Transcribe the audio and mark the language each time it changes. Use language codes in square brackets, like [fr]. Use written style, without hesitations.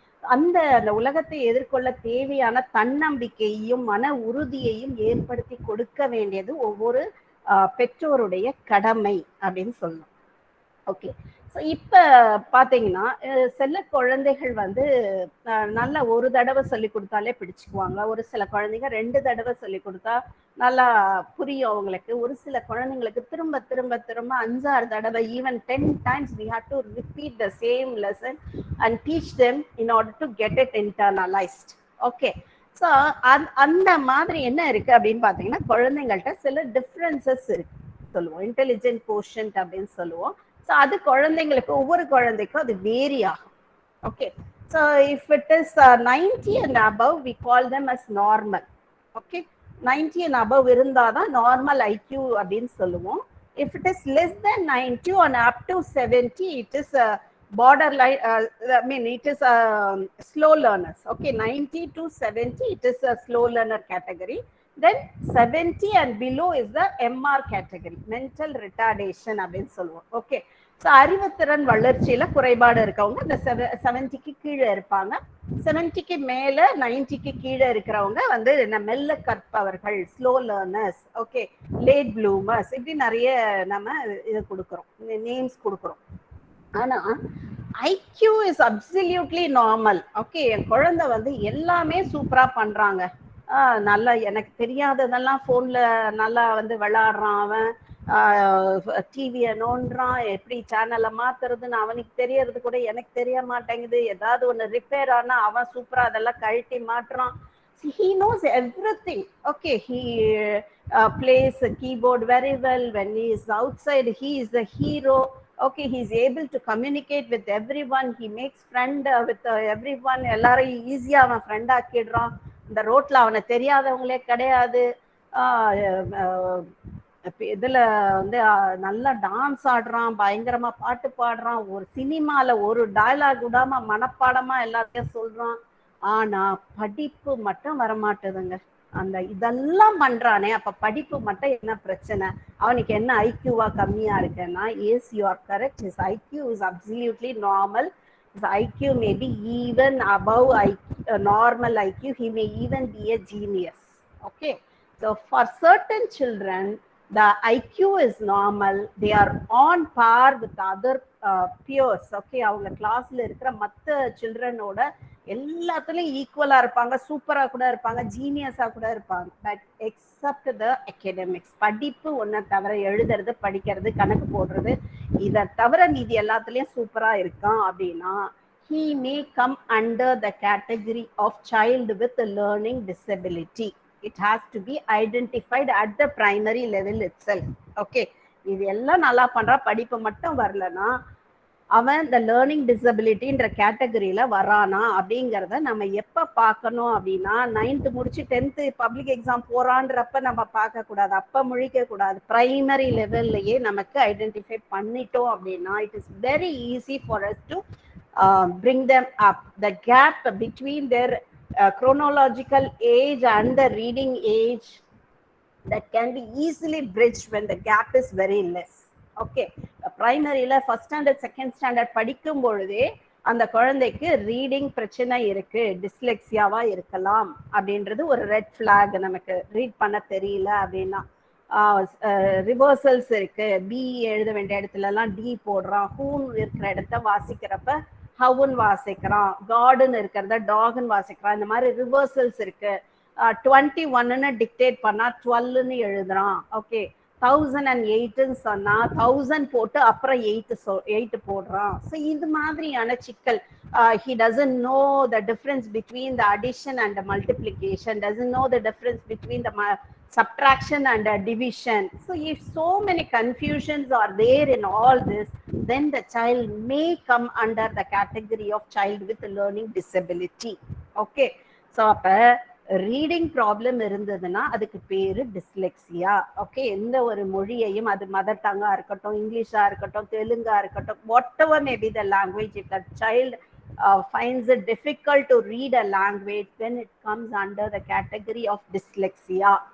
[ta] அந்த உலகத்தை எதிர்கொள்ள தேவையான தன்னம்பிக்கையையும் மன உறுதியையும் ஏற்படுத்தி கொடுக்க வேண்டியது ஒவ்வொரு பெற்றோருடைய கடமை அப்படின்னு சொல்லணும். ஓகே, ஸோ இப்போ பார்த்தீங்கன்னா சில குழந்தைகள் வந்து நல்லா ஒரு தடவை சொல்லி கொடுத்தாலே பிடிச்சிக்குவாங்க. ஒரு சில குழந்தைங்க 2 தடவை சொல்லி கொடுத்தா நல்லா புரியும் அவங்களுக்கு. ஒரு சில குழந்தைங்களுக்கு திரும்ப திரும்ப திரும்ப 5-6 தடவை, [en] Even 10 times we have to repeat the same lesson and teach them in order to get it internalized. [ta] Okay, so அந்த மாதிரி என்ன இருக்கு அப்படின்னு பார்த்தீங்கன்னா, குழந்தைங்கள்ட்ட சில டிஃப்ரென்சஸ் இருக்கு சொல்லுவோம், இன்டெலிஜென்ட் கோஷன்ட் அப்படின்னு சொல்லுவோம். ஸோ அது குழந்தைங்களுக்கு ஒவ்வொரு குழந்தைக்கும் அது வேரி ஆகும். [en] Okay, so if it is 90 and above we call them as normal. [ta] Okay, [en] 90 and above [ta] இருந்தால் தான் நார்மல் ஐக்யூ அப்படின்னு சொல்லுவோம். [en] If it is less than 90 and up to 70 it is borderline, I mean it is slow learners. Okay, 90 to 70 it is a slow learner category. Then 70 and below is the MR category, mental retardation [ta] அப்படின்னு சொல்லுவோம். Okay, so அறிவுத்திறன் வளர்ச்சியில குறைபாடு இருக்கவங்க இந்த 70க்கு கீழே இருப்பாங்க. 70க்கு மேல 90க்கு கீழே இருக்கிறவங்க வந்து மெல்ல கற்பவர்கள், slow learners, okay, late bloomers, இப்படி நிறைய நம்ம இது கொடுக்குறோம், நேம்ஸ் கொடுக்குறோம். [en] ஆனா IQ is absolutely normal. [ta] Okay, என் குழந்தை வந்து எல்லாமே சூப்பரா பண்றாங்க, நல்லா எனக்கு தெரியாததெல்லாம் ஃபோனில் நல்லா வந்து விளாடுறான், அவன் டிவியை நோண்டுறான், எப்படி சேனலை மாத்துறதுன்னு அவனுக்கு தெரியறது கூட எனக்கு தெரிய மாட்டேங்குது, ஏதாவது ஒன்று ரிப்பேர் ஆனால் அவன் சூப்பராக அதெல்லாம் கழட்டி மாட்டுறான். [en] He knows everything. Okay, he plays the keyboard very well. When he is outside, he is the hero. Okay, he is able to communicate with everyone. He makes friend with everyone. [ta] எல்லாரையும் ஈஸியாக அவன் friend ஆக்கிடுறான். இந்த ரோட்ல அவனை தெரியாதவங்களே கிடையாது. இதுல வந்து நல்லா டான்ஸ் ஆடுறான், பயங்கரமா பாட்டு பாடுறான், ஒரு சினிமால ஒரு டயலாக் விடாம மனப்பாடமா எல்லாத்தையும் சொல்றான். ஆனா படிப்பு மட்டும் வரமாட்டுதுங்க. அந்த இதெல்லாம் பண்றானே, அப்ப படிப்பு மட்டும் என்ன பிரச்சனை, அவனுக்கு என்ன ஐக்யூவா கம்மியா இருக்குன்னா, [en] Yes you are correct, his IQ is absolutely normal. His IQ may be even above normal IQ. He may even be a genius. Okay, so for certain children the IQ is normal. They are on par with other peers. [ta] Okay, அவங்க கிளாஸ்ல இருக்கிற மற்ற சில்ட்ரனோட எல்லாத்துலயும் ஈக்குவலா இருப்பாங்க, சூப்பரா கூட இருப்பாங்க, ஜீனியஸா கூட இருப்பாங்க. [en] but except the academics, [ta] படிப்பு ஒன்றை தவிர, எழுதுறது, படிக்கிறது, கணக்கு போடுறது, இதை தவிர மீதி எல்லாத்துலயும் சூப்பரா இருக்கான் அப்படின்னா [en] he may come under the category of child with a learning disability. It has to be identified at the primary level itself. [ta] Okay, இது எல்லாம் நல்லா பண்றா, படிப்பு மட்டும் வரலன்னா அவன் இந்த லேர்னிங் டிசபிலிட்டின்ற கேட்டகரியில வரானா அப்படிங்கிறத நம்ம எப்ப பார்க்கணும் அப்படின்னா, 9th முடிச்சு 10th பப்ளிக் எக்ஸாம் போறான்றப்ப நம்ம பார்க்க கூடாது, அப்ப முழிக்க கூடாது. பிரைமரி லெவல்லையே நமக்கு ஐடென்டிஃபை பண்ணிட்டோம் அப்படின்னா [en] It is very easy for us to bring them up. The gap between their chronological age and the reading age, that can be easily bridged when the gap is very less. [ta] Okay, பிரைமரியில first standard second standard படிக்கும் பொழுதே அந்த குழந்தைக்கு reading பிரச்சனை இருக்கு, டிஸ்லெக்சியாவா இருக்கலாம் அப்படின்றது ஒரு red flag. நமக்கு ரீட் பண்ண தெரியல அப்படின்னா, ரிவர்சல்ஸ் இருக்கு, பி எழுத வேண்டிய இடத்துல எல்லாம் டி போடுறான், ஹூன் இருக்கிற இடத்த வாசிக்கிறப்ப ஹவுன் வாசிக்கிறான், கார்டுன்னு இருக்கிறத டாகுன்னு வாசிக்கிறான். இந்த மாதிரி ரிவர்சல்ஸ் இருக்கு. 21ன்னு டிக்டேட் பண்ணா 12ன்னு எழுதுறான். ஓகே, 1008ன்னு சொன்னா 1000 போட்டு அப்புறம் 8 போடுறான். ஸோ இது மாதிரியான சிக்கல். [en] He doesn't know the difference between the addition and the multiplication, doesn't know the difference between the subtraction and division. So if so many confusions are there in all this, then the child may come under the category of child with learning disability. Okay, so அப்ப [ta] reading problem இருந்ததுன்னா அதுக்கு பேரு dyslexia. [en] okay, [ta] எந்த ஒரு மொழியையும், அது mother tanka இருக்கட்டும், இங்கிலீஷா இருக்கட்டும், தெலுங்கா இருக்கட்டும், [en] Whatever may be the language, if the child finds it difficult to read a language, then it comes under the category of dyslexia.